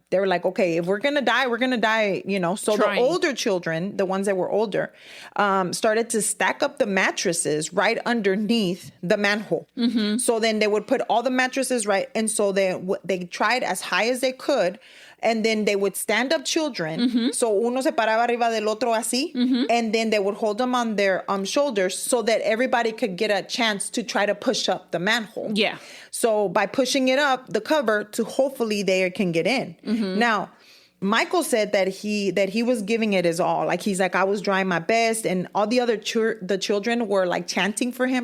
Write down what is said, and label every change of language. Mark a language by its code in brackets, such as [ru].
[en] They were like, okay, if we're going to die, we're going to die, So the older children, the ones that were older, started to stack up the mattresses right underneath the manhole. So then they would put all the mattresses right. And so they tried as high as they could. And then they would stand up children. So [es] uno se paraba arriba del otro así. [en] And then they would hold them on their shoulders so that everybody could get a chance to try to push up the manhole. Yeah. So by pushing it up, the cover, to hopefully they can get in. Now, Michael said that he was giving it his all. Like, he's like, I was trying my best. And all the other the children were like chanting for him.